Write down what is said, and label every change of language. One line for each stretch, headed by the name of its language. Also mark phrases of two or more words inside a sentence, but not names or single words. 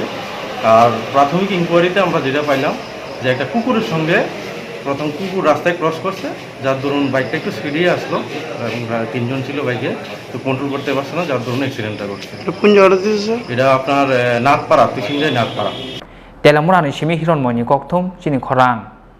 Bangla: আর প্রাথমিক ইনকোয়ারিতে আমরা যেটা পাইলাম যে একটা কুকুরের সঙ্গে প্রথম কুকুর রাস্তায় ক্রস করছে, যার দরুন বাইকটা একটু স্পিডে আসলো এবং 3 জন ছিল বাইকে, তো কন্ট্রোল করতে পারছে না, যার দরুন অ্যাক্সিডেন্টটা ঘটছে। এটা আপনার নাথপাড়া, তিসিঞ্জাই নাথপাড়া।
Kok Borok: telamura ni simi hiron moni kokthum chini Khorang